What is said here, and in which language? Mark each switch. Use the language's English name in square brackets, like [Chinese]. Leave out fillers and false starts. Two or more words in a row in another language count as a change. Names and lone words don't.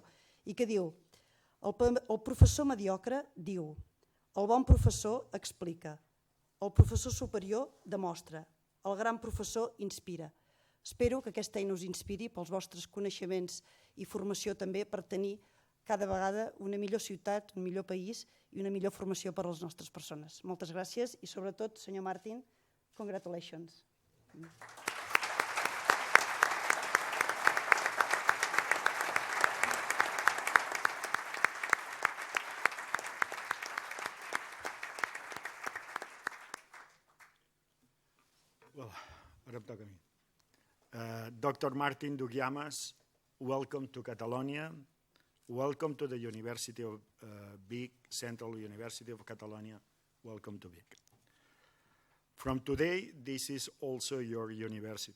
[Catalan] I que diu, el professor mediocre diu, el bon professor explica, el professor superior demostra, el gran professor inspira. Espero que aquesta eina us inspiri pels vostres coneixements i formació també per tenir cada vegada una millor ciutat, un millor país i una millor formació per a les nostres persones. Moltes gràcies i sobretot, senyor Martin, congratulations. Well, ara em toca a mi. [English] Dr. Martin Dougiamas, welcome to Catalonia. Welcome to the University of Vic, Central University of Catalonia. Welcome to Vic. From today, this is also your university.